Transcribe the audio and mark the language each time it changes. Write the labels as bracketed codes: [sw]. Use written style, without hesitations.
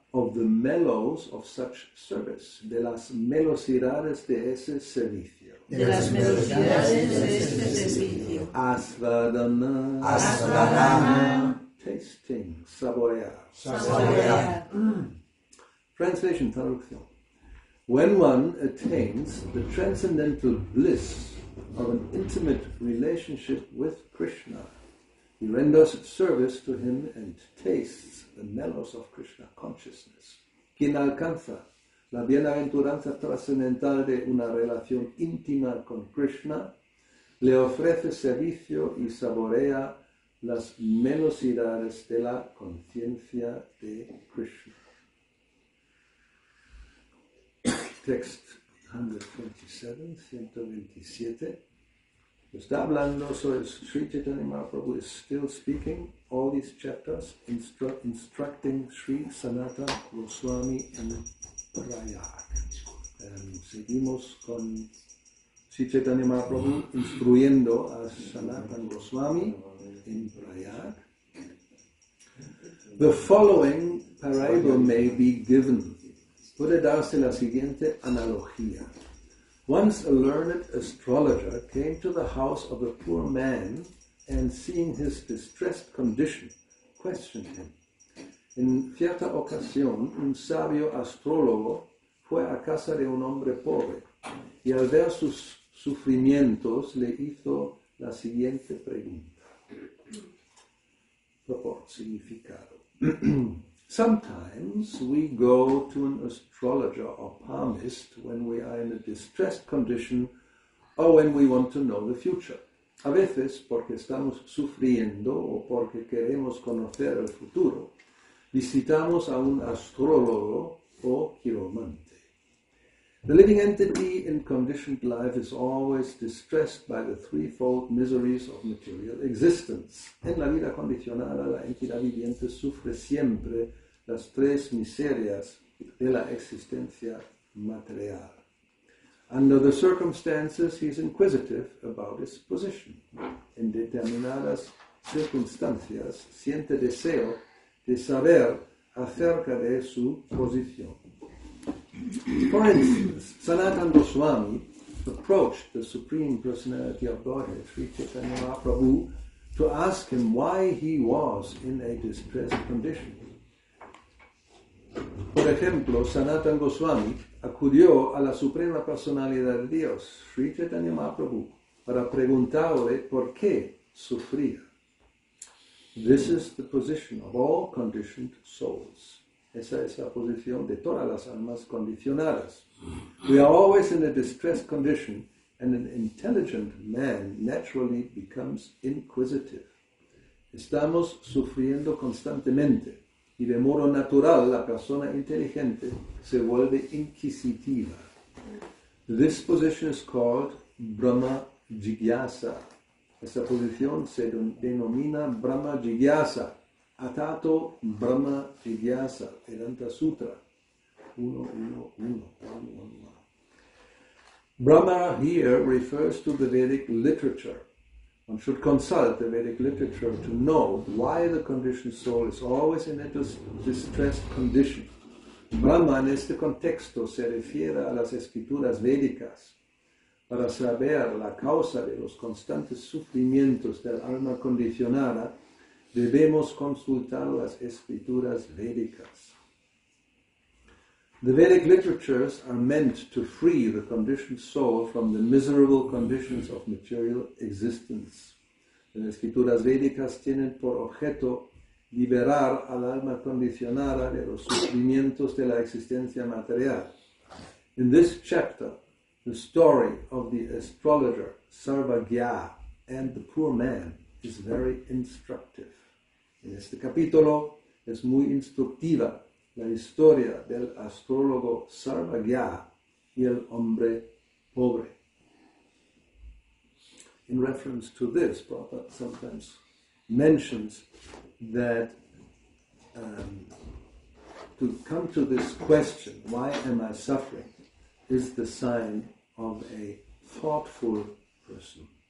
[en] Of the mellows of such service. [es] De las melosidades de ese servicio. De las velocidades de este servicio. [sa] Asvadana. Asvadana. [en] Tasting. [es] Saborear. Saborear. [en] Translation, [es] traducción. [en] When one attains the transcendental bliss of an intimate relationship with Krishna, he renders service to him and tastes the mellows of Krishna consciousness. [es] Quien alcanza la bienaventuranza trascendental de una relación íntima con Krishna, le ofrece servicio y saborea las melosidades de la conciencia de Krishna. [en] Text 127, 127. [es] Está hablando, [en] so Śrī Caitanya Mahaprabhu is still speaking all these chapters, instructing Śrī Sanātana Goswami in Prayag. [es] Seguimos con Śrī Caitanya Mahaprabhu instruyendo a Sanātana Goswami [en] in [es] Prayag. [en] The following parable may be given. [es] Puede darse la siguiente analogía. [en] Once a learned astrologer came to the house of a poor man and, seeing his distressed condition, questioned him. [es] En cierta ocasión, un sabio astrólogo fue a casa de un hombre pobre y al ver sus sufrimientos le hizo la siguiente pregunta. [en] Purport, [es] significado. [en] Sometimes we go to an astrologer or palmist when we are in a distressed condition or when we want to know the future. [es] A veces, porque estamos sufriendo o porque queremos conocer el futuro, visitamos a un astrólogo o quiromante. [en] The living entity in conditioned life is always distressed by the threefold miseries of material existence. [es] En la vida condicionada, la entidad viviente sufre siempre las tres miserias de la existencia material. [en] Under the circumstances, he is inquisitive about his position. [es] En determinadas circunstancias, siente deseo de saber acerca de su posición. [en] For instance, Sanātana Goswami approached the Supreme Personality of Godhead, Śrī Caitanya Mahaprabhu, to ask him why he was in a distressed condition. [es] Por ejemplo, Sanātana Goswami acudió a la Suprema Personalidad de Dios, Śrī Caitanya Mahaprabhu, para preguntarle por qué sufría. [en] This is the position of all conditioned souls. [es] Esa es la posición de todas las almas condicionadas. [en] We are always in a distressed condition, and an intelligent man naturally becomes inquisitive. [es] Estamos sufriendo constantemente, y de modo natural la persona inteligente se vuelve inquisitiva. [en] This position is called Brahma Jigyasa. [es] Esta posición se denomina Brahma Jigyasa. [sa] Atato Brahma Jigyasa, Vedanta Sutra 1.1.1. [en] Brahma here refers to the Vedic literature. One should consult the Vedic literature to know why the conditioned soul is always in a distressed condition. [es] Brahma en este contexto se refiere a las escrituras védicas. Para saber la causa de los constantes sufrimientos del alma condicionada, debemos consultar las escrituras védicas. [en] The Vedic literatures are meant to free the conditioned soul from the miserable conditions of material existence. [es] Las escrituras védicas tienen por objeto liberar al alma condicionada de los sufrimientos de la existencia material. [en] In this chapter, the story of the astrologer Sarvagya and the poor man is very instructive. [es] En este capítulo es muy instructiva la historia del astrólogo Sarvagya y el hombre pobre. [en] In reference to this, Prabhupada sometimes mentions that to come to this question, why am I suffering, is the sign of a thoughtful person.